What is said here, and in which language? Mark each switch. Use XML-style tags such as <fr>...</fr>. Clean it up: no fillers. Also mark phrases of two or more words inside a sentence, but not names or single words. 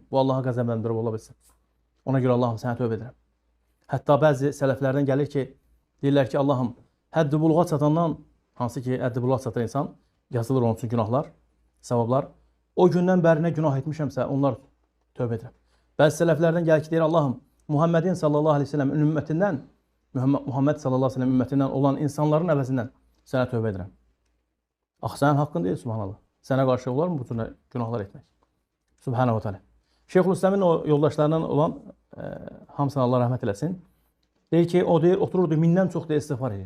<az>Bu Allaha qəzəbləndirib ola bilsin. Ona görə Allahım sənə tövbə edirəm. Hətta bəzi sələflərdən gəlir ki, deyirlər ki, Allahım, həddi buluğa çatandan, hansı ki, həddi buluğa çatan insan, yazılır onun üçün günahlar, savablar. O gündən bəri nə günah etmişəmsə, onlar tövbə edirəm. Bəzi sələflərdən gəlir ki, deyir, Allahım, Muhammedin</az> <ar>صلى الله عليه وسلم</ar> <az>ümmetindən, Muhammed</az> <ar>صلى الله عليه وسلم</ar> <az>ümmətindən olan insanların əvəzindən sənə tövbə edirəm. Axı, sənin haqqın deyil, subhanallah. Sənə qarşı olar mı bu cür günahlar etmək?</az> <ar>سبحانه تعالى.</ar> <az>Şeyxülislamın o yoldaşlarından olan, hamısına Allah rəhmət eləsin, deyir ki, o deyir, otururdu, mindən çox deyir, istiğfar edirdi.</az>